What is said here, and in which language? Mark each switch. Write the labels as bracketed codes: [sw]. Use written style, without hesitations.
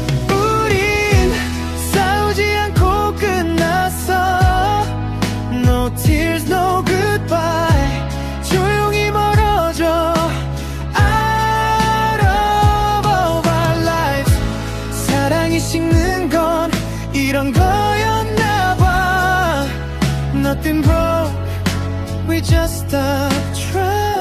[ko] 우린 싸우지 않고 끝났어. [en] No tears, no goodbye. [ko] 조용히 멀어져 [en] Out of all our lives. [ko] 사랑이 식는 건 이런 거였나 봐. [en] Nothing broke, we just stopped trying.